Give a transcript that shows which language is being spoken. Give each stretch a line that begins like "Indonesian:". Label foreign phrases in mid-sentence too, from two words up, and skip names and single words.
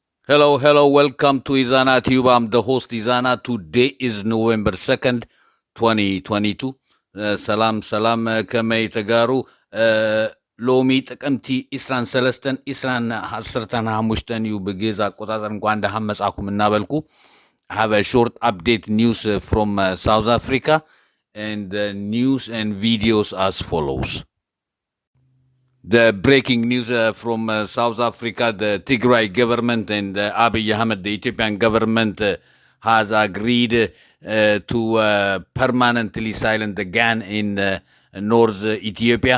English: Hello, welcome to Ezana Tube. I'm the host Ezana. Today is November 2nd, 2022.
Tigrinya: ሰላም ከመይ ተጋሩ ሎሚ ጥቅምቲ ኢስራን ሰለስተን ኢስራን ሐሰርተን ሐሙሽተን እዩ በጌዛ አቆጣጠር እንኳን ደሃም መጻኩም እናበልኩ.
English: I have a short update news from South Africa, and the news and videos as follows. The breaking news from South Africa: the Tigray government and Abiy Ahmed, the Ethiopian government, has agreed to permanently silence the gun in North Ethiopia.